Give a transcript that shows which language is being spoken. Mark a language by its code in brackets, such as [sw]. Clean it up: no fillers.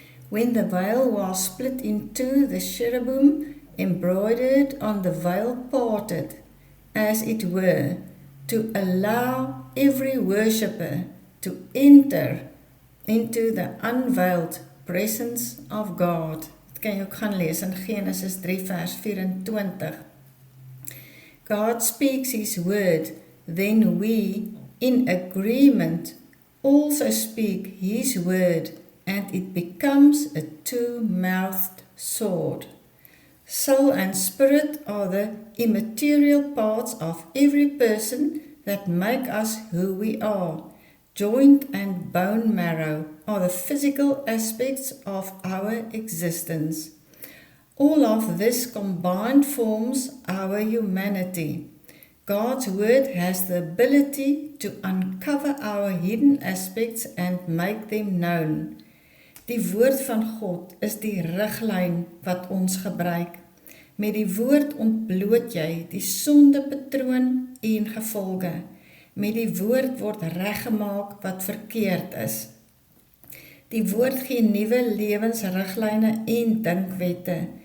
[en] When the veil was split in two, the cherubim embroidered on the veil parted, as it were, to allow every worshipper to enter into the unveiled presence of God. [af] Dit kan jy ook gaan lees in Genesis 3 vers 24. [en] God speaks his word, then we, in agreement, also speak his word, and it becomes a two-mouthed sword. Soul and spirit are the immaterial parts of every person that make us who we are. Joint and bone marrow are the physical aspects of our existence. All of this combined forms our humanity. God's word has the ability to uncover our hidden aspects and make them known. [af] Die woord van God is die riglyn wat ons gebruik. Met die woord ontbloot jy die sondepatroon en gevolge. Met die woord word reggemaak wat verkeerd is. Die woord gee nuwe lewensriglyne en dinkwette.